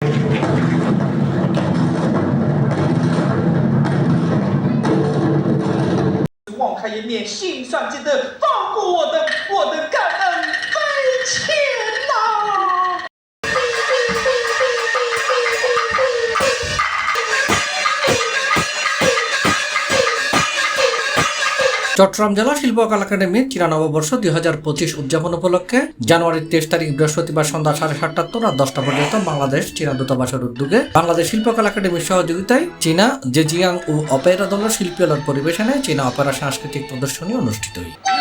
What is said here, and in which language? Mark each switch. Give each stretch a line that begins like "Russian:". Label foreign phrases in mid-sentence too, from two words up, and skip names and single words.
Chinese: 网开一面心酸记得放过我的感恩在前呐。
Bangla: চট্টগ্রাম জেলা শিল্পকলা একাডেমির চীনা নববর্ষ 2025 উদযাপন উপলক্ষে জানুয়ারির 23 তারিখ বৃহস্পতিবার সন্ধ্যা 7:30 রাত 10টা পর্যন্ত বাংলাদেশ চীনা দূতাবাসের উদ্যোগে বাংলাদেশ শিল্পকলা একাডেমির সহযোগিতায় চীনা জেজিয়াং ও অপেরা দলের শিল্পীদের পরিবেশনে চীনা অপেরা সাংস্কৃতিক প্রদর্শনী অনুষ্ঠিত হয়।